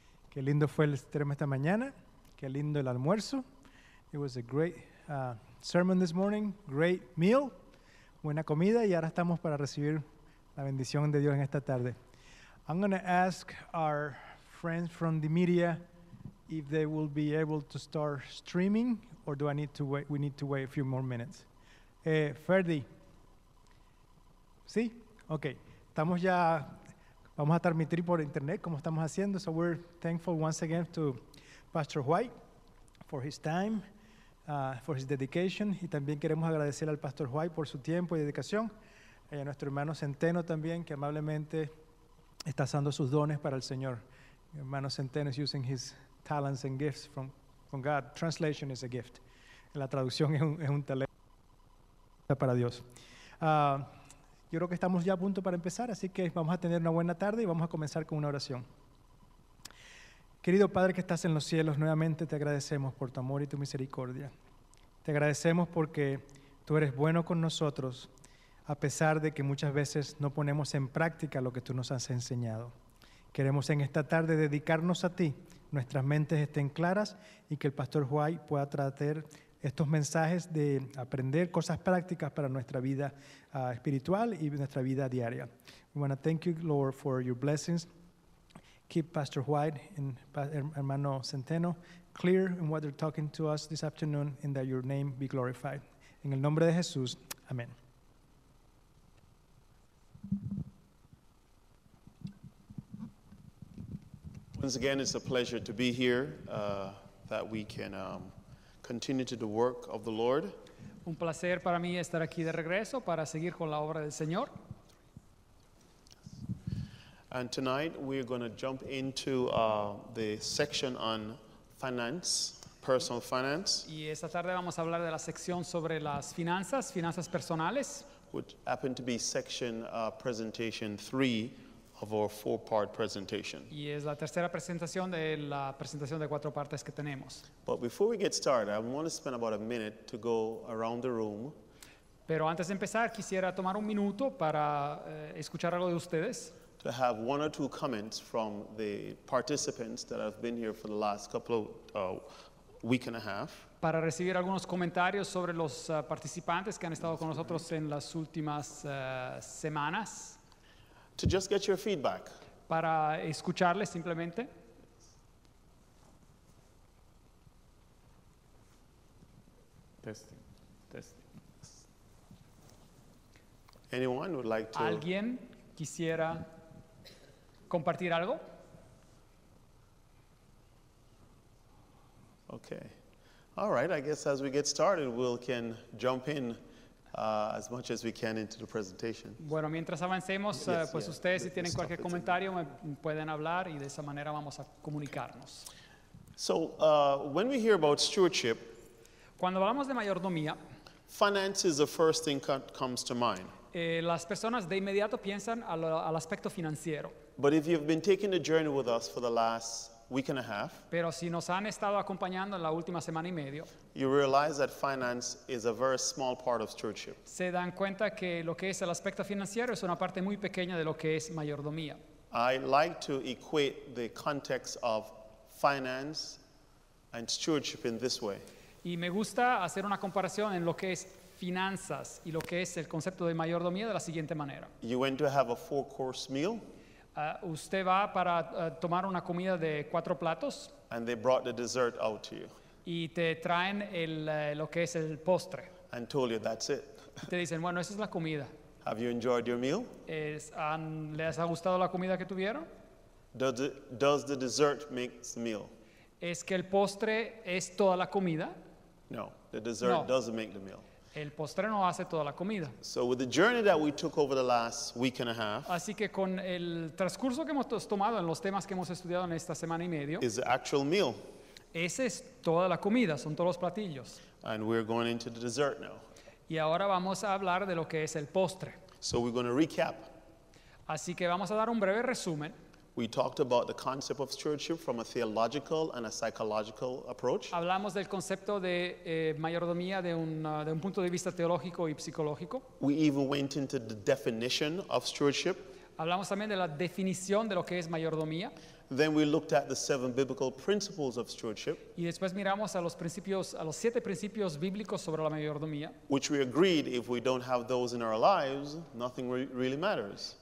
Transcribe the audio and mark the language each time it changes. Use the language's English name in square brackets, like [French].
[Spanish] Qué lindo fue el sermón esta mañana. Qué lindo el almuerzo. [English] It was a great sermon this morning. Great meal. [Spanish] Buena comida y ahora estamos para recibir la bendición de Dios en esta tarde. [English] I'm going to ask our friends from the media if they will be able to start streaming or do I need to wait? We need to wait a few more minutes. [Spanish] Ferdi. ¿Sí? Ok. Estamos ya, vamos a transmitir por internet como estamos haciendo. [English] So we're thankful once again to Pastor White for his time. For his dedication, [Spanish] y también queremos agradecer al Pastor White por su tiempo y dedicación, y a nuestro hermano Centeno también, que amablemente está usando sus dones para el Señor. El hermano [English] Centeno is using his talents and gifts from God. Translation is a gift. [Spanish] La traducción es un talento para Dios. Yo creo que estamos ya a punto para empezar, así que vamos a tener una buena tarde y vamos a comenzar con una oración. Querido Padre que estás en los cielos, nuevamente te agradecemos por tu amor y tu misericordia. Te agradecemos porque tú eres bueno con nosotros, a pesar de que muchas veces no ponemos en práctica lo que tú nos has enseñado. Queremos en esta tarde dedicarnos a ti, nuestras mentes estén claras y que el Pastor White pueda tratar estos mensajes de aprender cosas prácticas para nuestra vida espiritual y nuestra vida diaria. [English] We want to thank you, Lord, for your blessings. Keep Pastor White and Hermano Centeno clear in what they're talking to us this afternoon and that your name be glorified. [Spanish] En el nombre de Jesús, amén. [English] Once again, it's a pleasure to be here, that we can continue to the work of the Lord. [Spanish] Un placer para mí estar aquí de regreso para seguir con la obra del Señor. [English] And tonight we're going to jump into the section on finance, personal finance. [Spanish] Y esta tarde vamos a hablar de la sección sobre las finanzas personales. [English] Which happened to be section presentation 3 of our 4-part presentation. [Spanish] Y es la tercera presentación de la presentación de 4 partes que tenemos. [English] But before we get started, I want to spend about a minute to go around the room. [Spanish] Pero antes de empezar quisiera tomar un minuto para escuchar algo de ustedes. [English] To have 1 or 2 comments from the participants that have been here for the last couple of week and a half. [Spanish] Para recibir algunos comentarios sobre los participantes que han estado con nosotros en las últimas semanas. [English] To just get your feedback. [Spanish] Para escucharles simplemente. [English] Testing. Anyone would like to? [Spanish] ¿Alguien quisiera compartir algo? [English] Okay. All right, I guess as we get started, we can jump in as much as we can into the presentation. [Spanish] Bueno, mientras avancemos, pues ustedes si tienen cualquier comentario me pueden hablar y de esa manera vamos a comunicarnos. [English] So, when we hear about stewardship, [Spanish] cuando hablamos de mayordomía, [English] finance is the first thing that comes to mind. [Spanish] Las personas de inmediato piensan al aspecto financiero. [English] But if you've been taking the journey with us for the last week and a half, [Spanish] pero si nos han estado acompañando en la última semana y medio, [English] you realize that finance is a very small part of stewardship. [Spanish] Se dan cuenta que lo que es el aspecto financiero es una parte muy pequeña de lo que es mayordomía. [English] I like to equate the context of finance and stewardship in this way. [Spanish] Y me gusta hacer una comparación en lo que es finanzas y lo que es el concepto de mayordomía de la siguiente manera. [English] You went to have a 4-course meal. [Spanish] Usted va para tomar una comida de 4 platos. [English] And they brought the dessert out to you. [Spanish] Y te traen lo que es el postre. [English] And told you that's it. [Spanish] Te dicen, bueno, esa es la comida. [English] Have you enjoyed your meal? [Spanish] ¿Les ha gustado la comida que tuvieron? [English] Does the dessert make the meal? [Spanish] ¿Es que el postre es toda la comida? [English] No, the dessert [Spanish] No. [English] doesn't make the meal. [Spanish] El postre no hace toda la comida. [English] So with the journey that we took over the last week and a half [Spanish] Así que con el transcurso que hemos tomado en los temas que hemos estudiado en esta semana y medio, [English] is the actual meal. [Spanish] esa es toda la comida, son todos los platillos. [English] And we're going into the dessert now. [Spanish] Y ahora vamos a hablar de lo que es el postre. [English] So we're going to recap. [Spanish] Así que vamos a dar un breve resumen. [English] We talked about the concept of stewardship from a theological and a psychological approach. [Spanish] Hablamos del concepto de mayordomía de un punto de vista teológico y psicológico. [English] We even went into the definition of stewardship. [Spanish] Hablamos también de la definición de lo que es mayordomía. [English] Then we looked at the 7 biblical principles of stewardship, [Spanish] Y después miramos a los 7 principios bíblicos sobre la mayordomía. [English] which we agreed if we don't have those in our lives, nothing really matters.